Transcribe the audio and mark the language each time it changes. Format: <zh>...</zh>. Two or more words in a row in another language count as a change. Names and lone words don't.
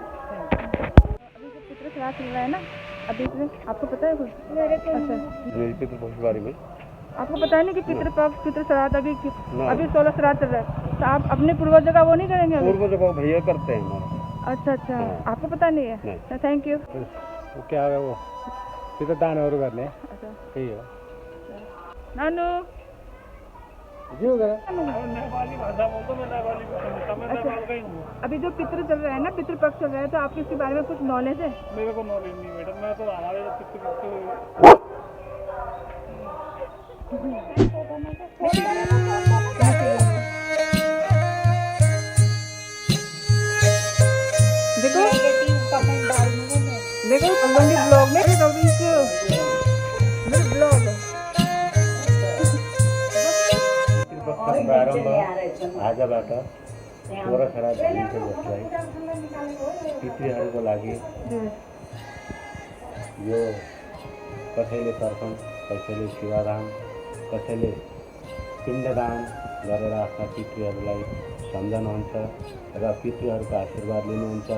<hi>अभी जो पितृ श्राद्ध चल रहा है ना, अभी आपको पता है कुछ? अच्छा, आपको पता है नहीं कि पितृपक्ष, पितृ श्राद्ध अभी 16 श्राद्ध चल रहा है, तो आप अपने पूर्वजों का वो नहीं करेंगे? पूर्वजों का भैया करते हैं हमारे। अच्छा अच्छा, आपको पता नहीं है?</hi> <en>thank you.</en> <hi>वो क्या है,</hi> <ne>वो पितृदानहरू गर्ने। अच्छा, त्यही हो।</ne> <hi>नानू अभी जो पितृ चल रहा है ना, पितृपक्ष चल रहा है, तो आपको इसके बारे में कुछ नॉलेज है? मेरे को नॉलेज नहीं मैडम, मैं तो हमारे देखो संबंधी ब्लॉग में ब्लॉग</hi> <ne>प्रारम्भ आजबाट 16 श्राद्ध भनिन्छ, जसलाई पितृहरूको लागि यो कसैले तर्पण, कसैले शिवादान, कसैले पिण्डदान गरेर आफ्ना पितृहरूलाई सम्झनुहुन्छ र पितृहरूको आशीर्वाद लिनुहुन्छ।</ne>